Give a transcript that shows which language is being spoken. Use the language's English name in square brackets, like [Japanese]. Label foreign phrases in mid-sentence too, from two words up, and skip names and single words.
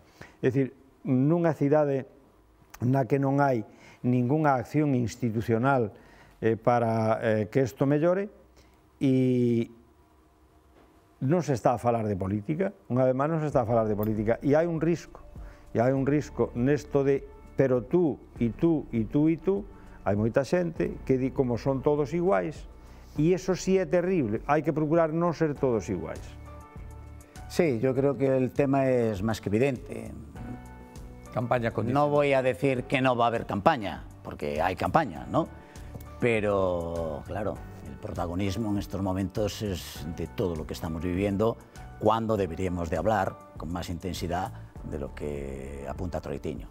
[Galician] É dicir, nunha cidade na que non hai ningunha acción institucional para que isto mellore, e non se está a falar de política, unha vez máis non se está a falar de política, e hai un risco nesto de, pero tú, e tú, e tú, e tú, hai moita xente que di como son todos iguais, [Spanish] y eso sí es terrible, hay que procurar no ser todos iguales. Sí, yo creo que el tema es más que evidente. Campaña condicional. No voy a decir que no va a haber campaña, porque hay campaña, ¿no? Pero, claro, el protagonismo en estos momentos es de todo lo que estamos viviendo, cuando deberíamos de hablar con más intensidad de lo que apunta Troitiño.